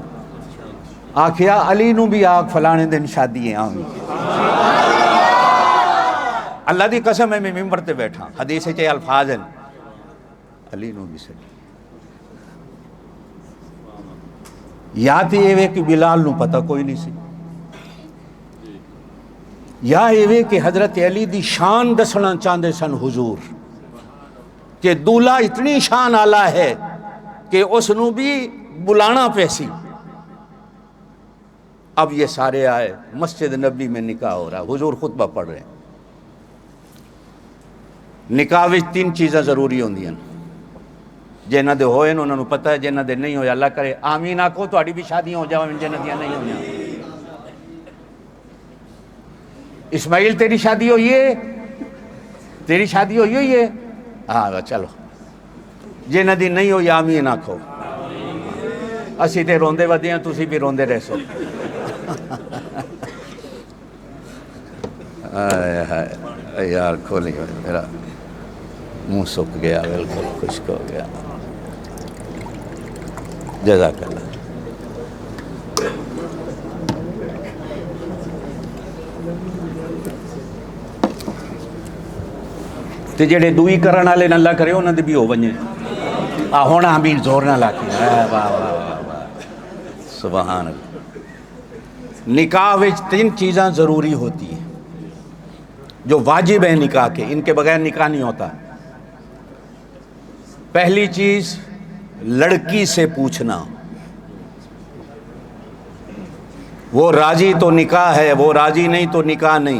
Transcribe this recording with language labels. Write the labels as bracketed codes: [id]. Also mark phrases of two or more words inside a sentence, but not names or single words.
[pa] آکھیا علی نو بھی آکھ فلانے دن شادی ہے آمین۔ اللہ دی قسم ہے میں ممبر تے بیٹھا، حدیث چے الفاظ ہیں علی نو بھی سڈی۔ یا تے ایوے کہ بلال نو پتہ کوئی نہیں سی، یا ایوے کہ حضرت علی دی شان دسنا چاہندے سن حضور کہ دولہا اتنی شان آلہ ہے کہ اس نو بھی بلانا پیسی۔ [ur] اب یہ سارے آئے، مسجد نبی میں نکاح ہو رہا، حضور خطبہ پڑھ رہے ہیں۔ [pa] نکاح وچ 3 چیزاں ضروری ہوندیاں، جنہاں دے ہوئے انہاں نوں پتہ ہے، جنہاں دے نہیں ہوئے اللہ کرے آمین آکھو تہاڈی بھی شادیاں ہو جاویں جنہاں دیاں نہیں ہوئیاں۔ اسماعیل تیری شادی ہوئی ہے، تیری شادی ہوئی ہے، ہاں چلو جنہاں دی نہیں ہوئی آمین آکھو۔ اسی تے روندے ودے ہیں، تسی بھی روندے رہ سو۔ یار کھولی میرا منہ سک گیا، بالکل خشک ہو گیا۔ [ar] جزاک اللہ۔ [pa] تے جڑے دوئی کرن والے اللہ کرے انہاں دے بھی ہو ونجے۔ ہن آمین زور نہ لا کے، واہ واہ واہ واہ [ar] سبحان اللہ۔ [pa] نکاح وچ 3 چیزاں [ur] ضروری ہوتی ہیں جو واجب ہیں نکاح کے، ان کے بغیر نکاح نہیں ہوتا۔ پہلی چیز لڑکی سے پوچھنا، وہ راضی تو نکاح ہے، وہ راضی نہیں تو نکاح نہیں۔